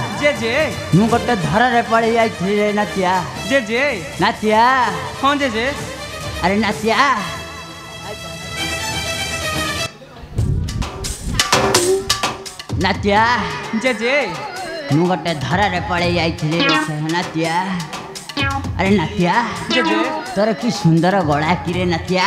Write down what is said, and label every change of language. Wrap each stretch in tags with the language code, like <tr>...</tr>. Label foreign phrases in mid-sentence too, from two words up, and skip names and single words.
<or>जेजे ମୁଁ ଗୋଟେ ଧରାରେ ପଡି ଯାଇଥିଲି ରେ ନାତିଆ जेजे ନାତିଆ हाँ जेजे ଆରେ ନାତିଆ ନାତିଆ जेजे ମୁଁ ଗୋଟେ ଧରାରେ ପଡି ଯାଇଥିଲି ରେ ନାତିଆ ଆରେ ନାତିଆ जेजे ତୋର କି ସୁନ୍ଦର ଗଳା କିରେ ନାତିଆ</or>